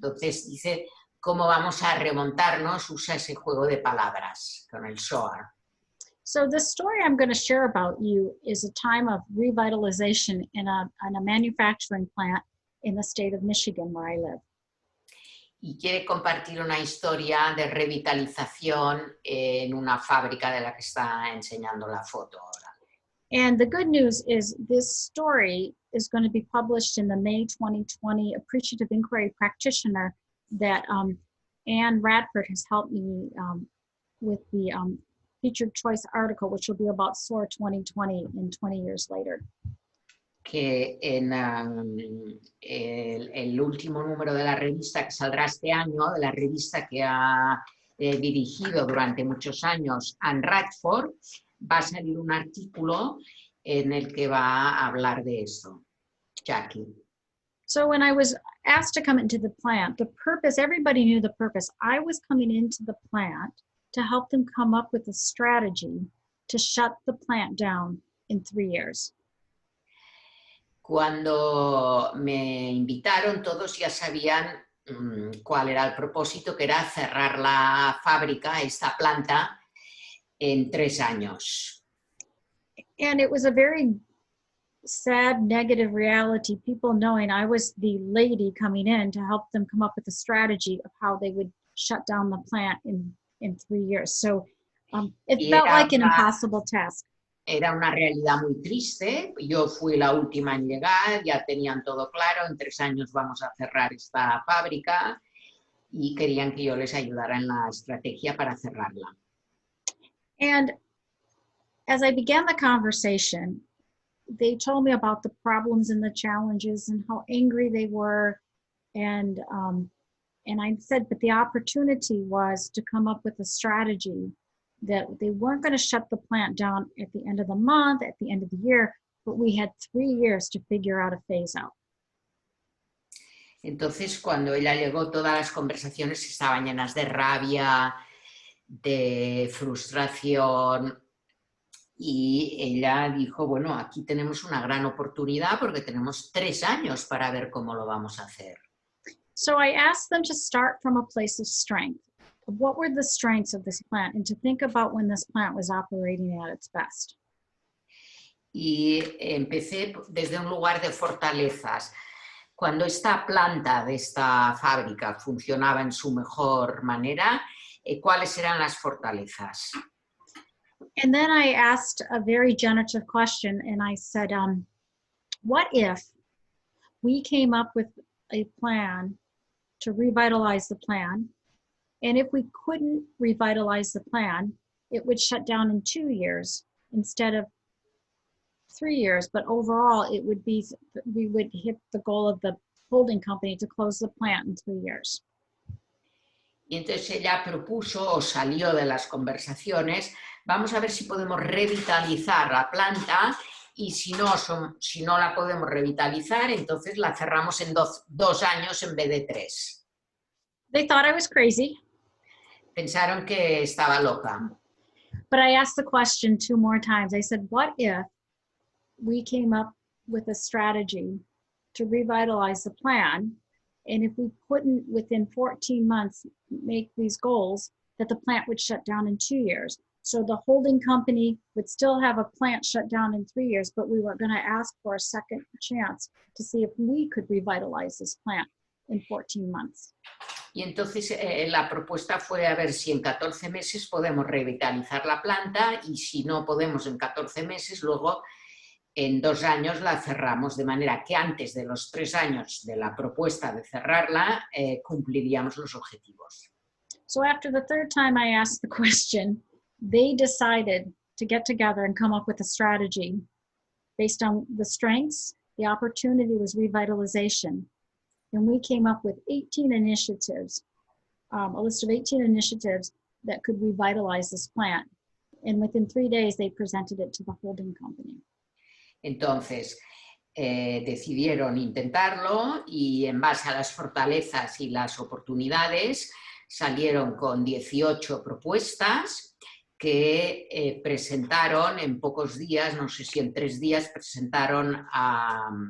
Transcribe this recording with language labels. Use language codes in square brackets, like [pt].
[es] Entonces dice, ¿cómo vamos a remontarnos? Usa ese juego de palabras con el soar. [en] So the story I'm going to share about you is a time of revitalization in a manufacturing plant in the state of Michigan, where I live. [es] Y quiere compartir una historia de revitalización en una fábrica de la que está enseñando la foto ahora. [en] And the good news is this story is going to be published in the May 2020 Appreciative Inquiry Practitioner that Anne Radford has helped me with the featured choice article, which will be about SOAR 2020 in 20 years later. [es] Que en el último número de la revista que saldrá este año, de la revista que ha dirigido durante muchos años Anne Radford, va a salir un artículo en el que va a hablar de eso. [en] Jackie. So when I was asked to come into the plant, the purpose, everybody knew the purpose. I was coming into the plant to help them come up with a strategy to shut the plant down in 3 years. [es] Cuando me invitaron, todos ya sabían cuál era el propósito, que era cerrar la fábrica, esta planta, en 3 años. [en] And it was a very sad, negative reality, people knowing I was the lady coming in to help them come up with a strategy of how they would shut down the plant in 3 years. So it felt like an impossible task. [es] Era una realidad muy triste. Yo fui la última en llegar, ya tenían todo claro, en 3 años vamos a cerrar esta fábrica y querían que yo les ayudara en la estrategia para cerrarla. [en] And as I began the conversation, they told me about the problems and the challenges and how angry they were. And I said, but the opportunity was to come up with a strategy that they weren't going to shut the plant down at the end of the month, at the end of the year, but we had 3 years to figure out a phase out. [es] Entonces, cuando ella llegó, todas las conversaciones estaban llenas de rabia, de frustración, y ella dijo, bueno, aquí tenemos una gran oportunidad porque tenemos 3 años para ver cómo lo vamos a hacer. [en] So I asked them to start from a place of strength. What were the strengths of this plant, and to think about when this plant was operating at its best. [es] Y empecé desde un lugar de fortalezas. Cuando esta planta de esta fábrica funcionaba en su mejor manera, ¿cuáles eran las fortalezas? [en] And then I asked a very generative question, and I said, what if we came up with a plan to revitalize the plan, and if we couldn't revitalize the plan, it would shut down in 2 years instead of 3 years, but overall it would be, we would hit the goal of the holding company to close the plant in 3 years. [es] Y entonces ella propuso, o salió de las conversaciones, vamos a ver si podemos revitalizar la planta, y si no la podemos revitalizar, entonces la cerramos en 2 años en vez de 3. [en] They thought I was crazy. [es] Pensaron que estaba loca. [en] But I asked the question 2 more times. I said, what if we came up with a strategy to revitalize the plan, and if we couldn't within 14 months make these goals, that the plant would shut down in 2 years. So the holding company would still have a plant shut down in 3 years, but we were going to ask for a second chance to see if we could revitalize this plant in 14 months. [es] Y entonces la propuesta fue a ver si en 14 meses podemos revitalizar la planta, y si no podemos en 14 meses, luego en 2 años la cerramos, de manera que antes de los 3 años de la propuesta de cerrarla cumpliríamos los objetivos. [en] So after the 3rd time I asked the question, they decided to get together and come up with a strategy based on the strengths. The opportunity was revitalization. and we came up with 18 initiatives, a list of 18 initiatives that could revitalize this plant. And within 3 days, they presented it to the holding company. [es] Entonces, decidieron intentarlo y en base a las fortalezas y las oportunidades salieron con 18 propuestas que presentaron en pocos días, no sé si en 3 días, presentaron a...